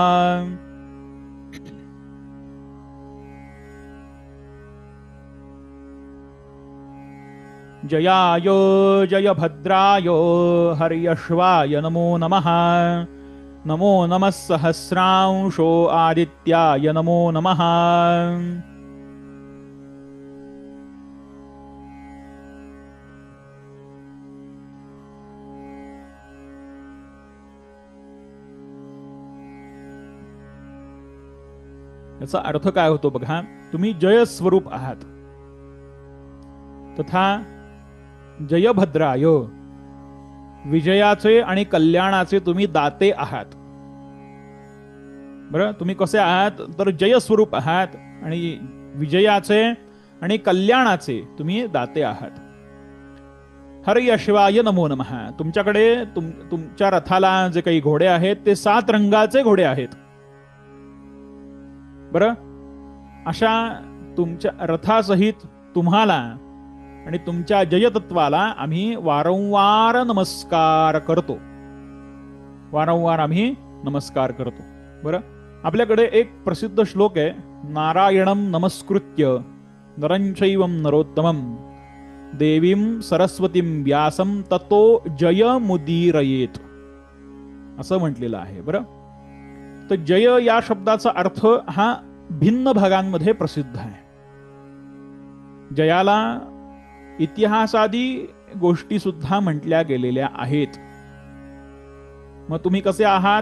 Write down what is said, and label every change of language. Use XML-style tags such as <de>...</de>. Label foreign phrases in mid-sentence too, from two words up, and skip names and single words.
<sa>जयाय जय भद्राय हर्यश्वाय नमो नमः. नमो नमः सहस्रांशो आदित्याय नमो नमः.</sa> <mr>याचा अर्थ काय होतो बघा. तुम्ही जय स्वरूप आहात तथा जयभद्राय विजयाचे आणि कल्याणाचे तुम्ही दाते आहात. बरं, तुम्ही कसे आहात तर जय स्वरूप आहात आणि विजयाचे आणि कल्याणाचे तुम्ही दाते आहात.</mr> <sa>हर्यश्वाय नमो नमः.</sa> <mr>तुमच्याकडे तुमच्या रथाला जे काही घोडे आहेत ते 7 रंगाचे घोडे आहेत. बरं, अशा तुमच्या रथासहित तुम्हाला आणि तुमच्या जयतत्वाला आम्ही वारंवार नमस्कार करतो. वारंवार आम्ही नमस्कार करतो. बरं, आपल्याकडे एक प्रसिद्ध श्लोक आहे.</mr> <sa>नारायणं नमस्कृत्य नरं चैवं नरोत्तमं देवीं सरस्वतीं व्यासं ततो जयमुदीरयेत</sa> <mr>असं म्हटलेलं आहे. बरं, तर जय या शब्दाचा अर्थ हा भिन्न भागांमध्ये प्रसिद्ध आहे. जयाला इतिहासादी गोष्टी सुद्धा म्हटल्या गेलेल्या आहेत. मग तुम्ही कसे आहात.</mr>